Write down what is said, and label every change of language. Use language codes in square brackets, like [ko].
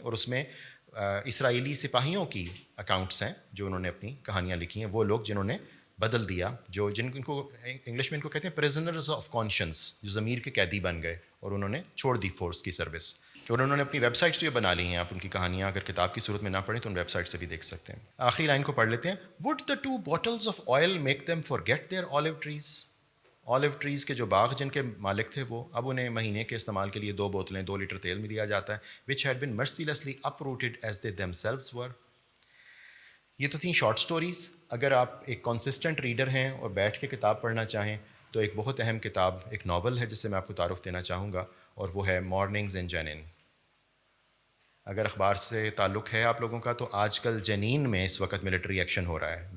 [ur] اور اس میں اسرائیلی سپاہیوں کی اکاؤنٹس ہیں جو انہوں نے اپنی کہانیاں لکھی ہیں، وہ لوگ جنہوں نے بدل دیا، جن کو انگلش میں ان کو کہتے ہیں پریزنرز آف کانشنس، جو ضمیر کے قیدی بن گئے اور انہوں نے چھوڑ دی فورس کی سروس. اور انہوں نے اپنی ویب سائٹس بھی بنا لی ہیں. آپ ان کی کہانیاں اگر کتاب کی صورت میں نہ پڑھیں تو ان ویب سائٹ سے بھی دیکھ سکتے ہیں. آخری لائن کو پڑھ لیتے ہیں. [en] With the 2 bottles of oil make them forget their olive trees. [ur] Olive trees کے جو باغ جن کے مالک تھے، وہ اب انہیں مہینے کے استعمال کے لیے 2 بوتلیں 2 لیٹر تیل میں دیا جاتا ہے. [en] which had been mercilessly uprooted as they themselves were. [ur] یہ تو تھیں شارٹ سٹوریز. اگر آپ ایک کنسسٹنٹ ریڈر ہیں اور بیٹھ کے کتاب پڑھنا چاہیں تو ایک بہت اہم کتاب، ایک ناول ہے جس سے میں آپ کو تعارف دینا چاہوں گا، اور وہ ہے مارننگز ان جنین. اگر اخبار سے تعلق ہے آپ لوگوں کا تو آج کل جنین میں اس وقت ملٹری ایکشن ہو رہا ہے.